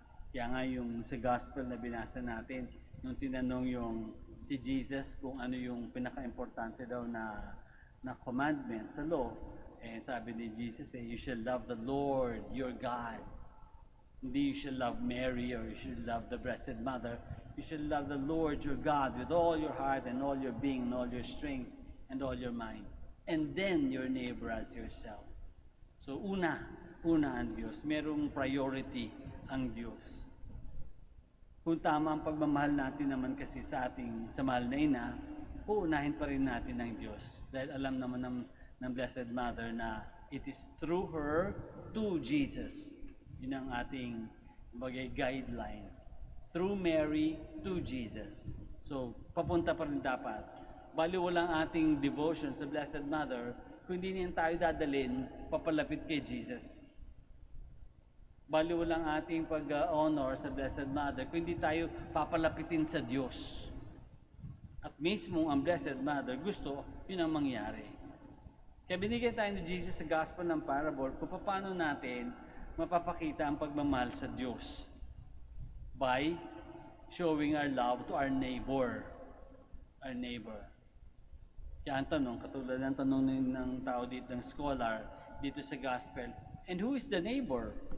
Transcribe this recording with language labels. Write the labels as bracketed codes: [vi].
[tl] Kaya nga yung sa Gospel na binasa natin, nung tinanong yung si Jesus kung ano yung pinaka-importante daw na commandment sa law, sabi ni Jesus, [en] you shall love the Lord, your God. [tl] Hindi [en] you shall love Mary or you should love the Blessed Mother. You should love the Lord your God with all your heart and all your being and all your strength and all your mind. And then your neighbor as yourself. [tl] So una ang Diyos. Merong priority ang Diyos. Kung tama ang pagmamahal natin naman kasi sa mahal na ina, uunahin pa rin natin ang Diyos. Dahil alam naman ng Blessed Mother na [en] it is through her to Jesus. [tl] Yun ang ating guideline. [en] Through Mary to Jesus. So, [tl] papunta pa rin dapat. Baliw lang ating devotion sa Blessed Mother kung hindi niyan tayo dadalhin papalapit kay Jesus. Baliw lang ating pag-honor sa Blessed Mother kung hindi tayo papalapitin sa Diyos. At mismo ang Blessed Mother gusto, yun ang mangyari. Kaya binigyan tayo ni Jesus sa Gospel ng parable kung paano natin mapapakita ang pagmamahal sa Diyos. [en] By showing our love to our neighbor. Our neighbor. [tl] Kaya ang tanong, katulad ng tanong ng tao dito, ng scholar, dito sa gospel, [en] and who is the neighbor?